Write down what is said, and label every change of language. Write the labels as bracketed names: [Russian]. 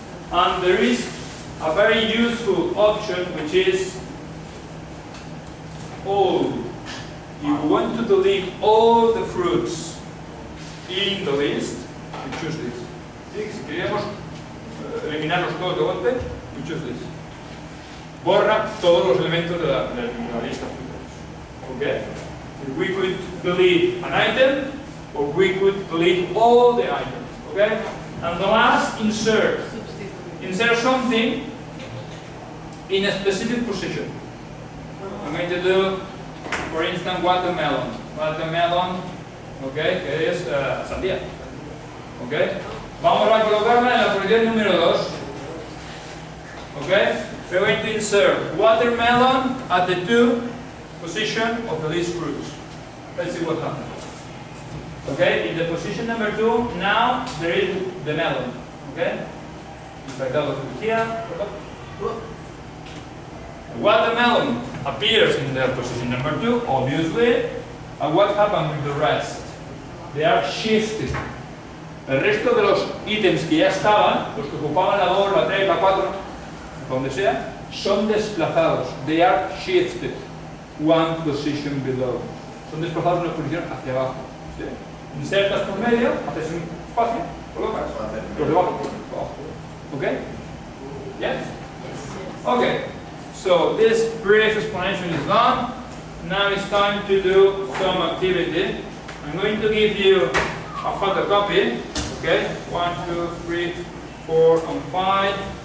[English] And there is a very useful option which is all. If you want to delete all the fruits in the list, we choose this. [Spanish] ¿Sí? Si queríamos eliminarlos todos de golpe, [English] we choose this. [Spanish] Borra todos los elementos de la lista frutos. [English] Okay? If we could delete an item, or we could delete all the items. Okay? And the last, insert. Insert something in a specific position. I'm going to do, for instance, watermelon. Watermelon, okay, [Spanish] que es sandía. [English] Okay? [Spanish] Vamos a colocarla en la posición número 2. [English] Okay? We're going to insert watermelon at the 2 position of the list fruits. Let's see what happens. Okay? In the position number 2, now there is the melon. Okay? If I double click here, watermelon appears in the position number 2, obviously. And what happened with the rest? They are shifted. [Spanish] El resto de los ítems que ya estaban, los que ocupaban la 2, la 3, la 4, donde sea, son desplazados. [English] They are shifted one position below. [Spanish] Son desplazados una posición hacia abajo. ¿Sí? Insertas por medio, haces un espacio, colocas los de abajo. [English] Okay? Yes? Okay. So this brief explanation is done. Now it's time to do some activity. I'm going to give you a photocopy. Okay? 1, 2, 3, 4, and 5.